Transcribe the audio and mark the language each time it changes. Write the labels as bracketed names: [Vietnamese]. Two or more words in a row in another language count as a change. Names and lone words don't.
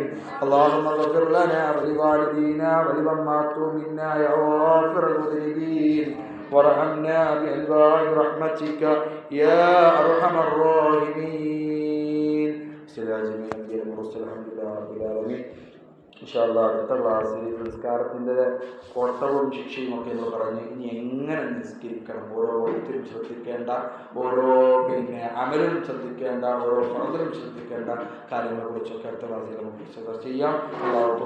[Arabic] اللهم اغفر لنا ولوالدينا ولمن ماتوا منا يا غافر المذنبين وارحمنا بأنواع رحمتك يا أرحم الراحمين. سلام جميع الأنبياء والرسل الحمد لله رب العالمين. إن شاء الله [Malayalam] അടുത്ത ക്ലാസ്സിൽ നിസ്കാരത്തിൻ്റെ കോട്ടവും ശിക്ഷയും ഒക്കെ എന്ന് പറഞ്ഞ് ഇനി എങ്ങനെ നിസ്കരിക്കണം, ഓരോരുത്തരും ശ്രദ്ധിക്കേണ്ട ഓരോ അമലും ശ്രദ്ധിക്കേണ്ട ഓരോ ഫർദിലും ശ്രദ്ധിക്കേണ്ട കാര്യങ്ങളെ കുറിച്ചൊക്കെ അടുത്ത ക്ലാസ്സിൽ നമുക്ക് ചർച്ച ചെയ്യാം.